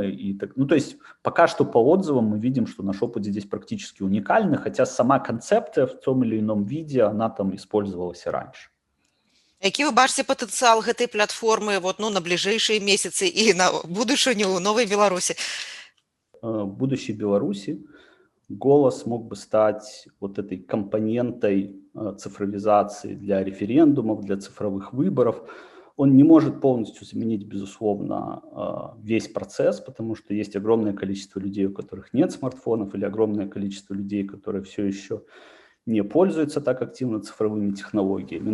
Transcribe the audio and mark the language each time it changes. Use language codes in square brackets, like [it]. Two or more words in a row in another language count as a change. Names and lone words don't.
[ru] И так, ну, то есть пока что по отзывам мы видим, что наш опыт здесь практически уникальный, хотя сама концепция в том или ином виде, она там использовалась и раньше. [be] Які вы бачыце патэнцыял гэтай платформы вот, ну, на бліжэйшыя месяцы і на будучыню ў новай Беларусі? [ru] В будущей Беларуси «Голос» мог бы стать вот этой компонентой цифровизации для референдумов, для цифровых выборов. Он не может полностью заменить, безусловно, весь процесс, потому что есть огромное количество людей, у которых нет смартфонов, или огромное количество людей, которые все еще не пользуются так активно цифровыми технологиями.